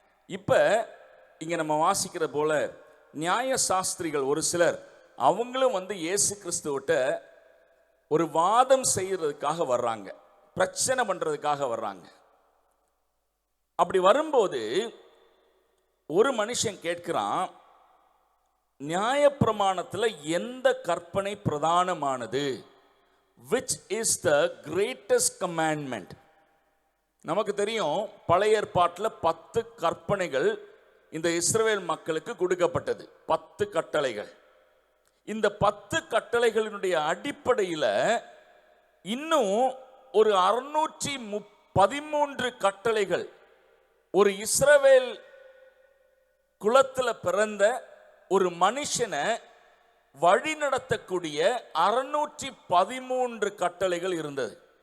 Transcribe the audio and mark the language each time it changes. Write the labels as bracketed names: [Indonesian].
[Tamil] இப்ப இங்க நம்ம வாசிக்கிற போல நியாய சாஸ்திரிகள் ஒரு சிலர் அவங்களும் இயேசு கிறிஸ்துவிட்ட ஒரு வாதம் செய்யறதுக்காக வர்றாங்க, பிரச்சனை பண்றதுக்காக வர்றாங்க. அப்படி வரும்போது ஒரு மனுஷன் கேட்கிறான், நியாயப்பிரமாணத்தில் எந்த கற்பனை பிரதானமானது? [English] which is the greatest commandment? [Tamil] நமக்கு தெரியும், பழைய ஏற்பாட்டில் 10 கற்பனைகள் இந்த இஸ்ரவேல் மக்களுக்கு கொடுக்கப்பட்டது, 10 கட்டளைகள். இந்த 10 கட்டளைகளினுடைய அடிப்படையில் இன்னும் ஒரு 613 கட்டளைகள் ஒரு இஸ்ரவேல் குலத்தில் பிறந்த ஒரு மனுஷனை வழி நடத்தக்கூடிய 613 கட்டளைகள் இருந்தது.